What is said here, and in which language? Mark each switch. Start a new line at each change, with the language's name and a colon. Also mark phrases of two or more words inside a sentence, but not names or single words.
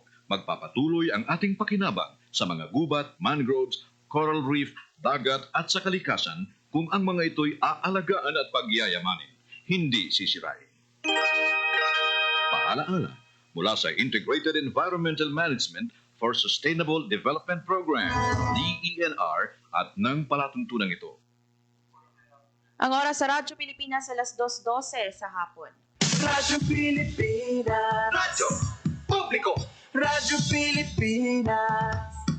Filipino: Magpapatuloy ang ating pakinabang sa mga gubat, mangroves, coral reef, dagat at sa kalikasan kung ang mga ito'y aalagaan at pagyayamanin, hindi sisirain. Paalaala mula sa Integrated Environmental Management for Sustainable Development Program, DENR, at ng palatuntunan ito. Ang oras sa Radyo Pilipinas alas 2:12 sa hapon. Radyo Pilipinas. Radyo Publiko. Radyo Pilipinas.